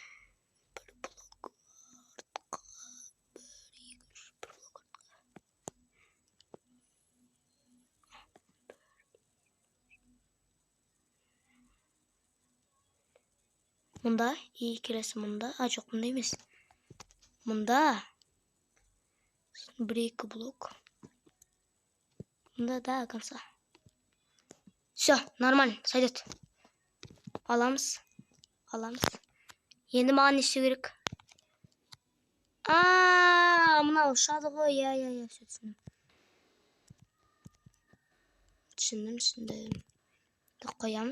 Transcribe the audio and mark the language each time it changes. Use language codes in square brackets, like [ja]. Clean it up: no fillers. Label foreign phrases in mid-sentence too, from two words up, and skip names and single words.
[kk] мында келесі мында жоқ мында емес мында 1-2 блок мында [ru] до конца все нормально сойдет [kk] аламыз енді маған не істеу керек мынау ұшады ғой все түсіндім Қоямыз.